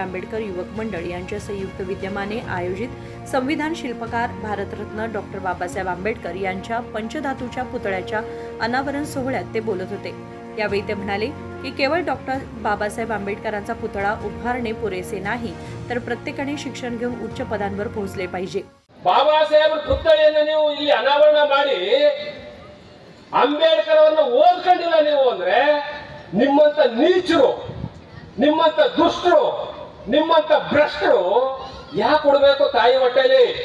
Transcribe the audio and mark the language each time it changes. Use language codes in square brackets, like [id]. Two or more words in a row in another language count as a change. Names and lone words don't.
[mr] आंबेडकर युवक मंडळ यांच्या संयुक्त विद्यमाने आयोजित संविधान शिल्पकार भारतरत्न डॉक्टर बाबासाहेब आंबेडकर यांच्या पंचधातूच्या पुतळ्याच्या अनावरण सोहळ्यात ते बोलत होते. यावेळी ते म्हणाले की केवळ डॉक्टर बाबासाहेब आंबेडकरांचा पुतळा उभारणे पुरेसे नाही, तर प्रत्येकाने शिक्षण घेऊन उच्च पदांवर पोहोचले पाहिजे. [kn] ಬಾಬಾ ಸಾಹೇಬ್ರ ಪುತ್ಥಳಿಯನ್ನು ನೀವು ಇಲ್ಲಿ ಅನಾವರಣ ಮಾಡಿ ಅಂಬೇಡ್ಕರ್ ಅವರನ್ನು ಓದ್ಕೊಂಡಿಲ್ಲ ನೀವು ಅಂದ್ರೆ ನಿಮ್ಮಂತ ನೀಚರು, ನಿಮ್ಮಂತ ದುಷ್ಟರು, ನಿಮ್ಮಂತ ಭ್ರಷ್ಟರು ಯಾಕೆ ಕೊಡಬೇಕು ತಾಯಿ ಹೊಟ್ಟೆಲಿ?